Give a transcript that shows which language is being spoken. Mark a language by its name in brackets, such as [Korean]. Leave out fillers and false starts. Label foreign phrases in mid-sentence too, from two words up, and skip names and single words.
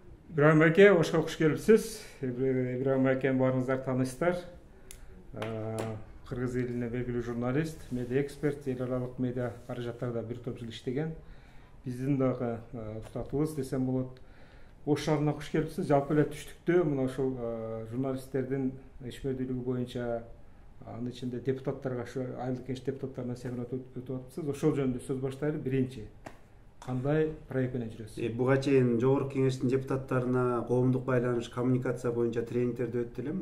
[Kazakh] Ибрahim аке, ошқа қош келіпсіз. Ибрahim акені барыңыздар таныстар. Қырғыз еліне белгілі журналист, медиа эксперт, ел аралық медиа қаражаттарда бір топ жыл іштеген. Біздің дағы ұстатылыз десем болады. Ош шарына қош келіпсіз. [Kyrgyz] Жалпы эле түштүктө мына ошол журналисттердин ишмердүүлүгү боюнча анын ичинде депутаттарга айылдык кеңеш депутаттарына семинар өтүп атыпсыз. Ошол жөнүндө сөз баштайлы. Биринчи, кандай проект менен жүрөсүз? Буга чейин жогорку кеңештин депутаттарына коомдук байланыш коммуникация боюнча тренингтерди өттү элем.